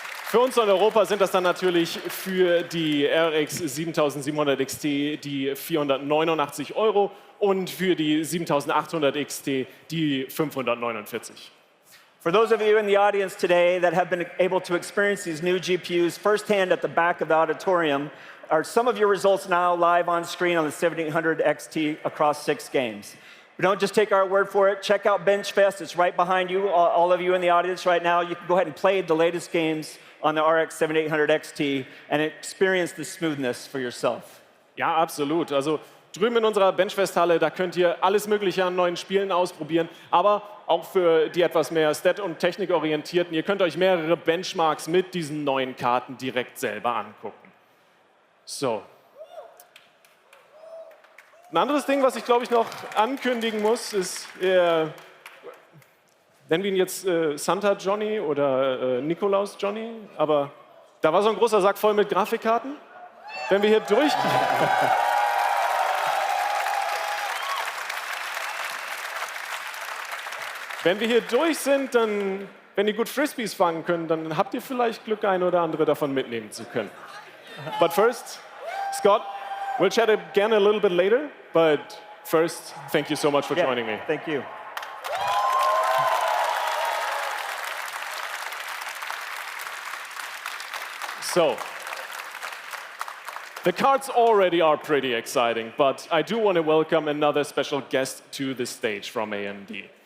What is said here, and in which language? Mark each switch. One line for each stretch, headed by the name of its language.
German: Für uns in Europa sind das dann natürlich für die RX 7700 XT die 489 € und für die 7800 XT die 549.
English: For those of you in the audience today that have been able to experience these new GPUs firsthand at the back of the auditorium, are some of your results now live on screen on the 7800 XT across 6 games. But don't just take our word for it. Check out BenchFest. It's right behind you, all of you in the audience right now. You can go ahead and play the latest games on the RX 7800 XT and experience the smoothness for yourself.
German: Ja, absolut. Also drüben in unserer Benchfest-Halle, da könnt ihr alles Mögliche an neuen Spielen ausprobieren, aber auch für die etwas mehr Stat- und Technikorientierten. Ihr könnt euch mehrere Benchmarks mit diesen neuen Karten direkt selber angucken. So. Ein anderes Ding, was ich glaube ich noch ankündigen muss, ist, nennen wir ihn jetzt Santa Johnny oder Nikolaus Johnny, aber da war so ein großer Sack voll mit Grafikkarten. Wenn wir hier durchgehen. Wenn wir hier durch sind, dann, wenn ihr gut Frisbees fangen könnt, dann habt ihr vielleicht Glück, ein oder andere davon mitnehmen zu können.
English: But first, Scott, we'll chat again a little bit later, but first, thank you so much for joining me. Thank you. So, the cards already are pretty exciting, but I do want to welcome another special guest to the stage from AMD.